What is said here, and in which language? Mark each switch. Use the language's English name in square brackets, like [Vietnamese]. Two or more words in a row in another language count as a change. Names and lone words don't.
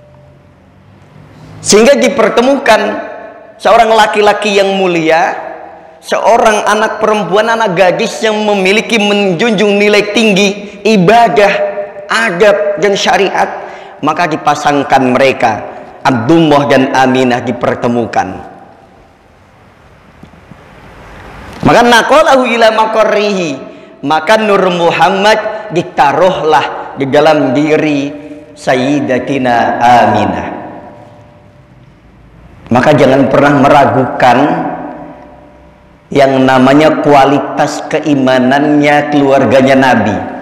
[Indonesian] sehingga dipertemukan seorang laki-laki yang mulia seorang anak perempuan, anak gadis yang memiliki menjunjung nilai tinggi ibadah, adab dan syariat, maka dipasangkan mereka, Abdullah dan Aminah dipertemukan. [Arabic] Maka نقله إلى مقره, [Indonesian] maka Nur Muhammad ditaruhlah di dalam diri Sayyidatina Aminah. Maka jangan pernah meragukan yang namanya kualitas keimanannya keluarganya Nabi.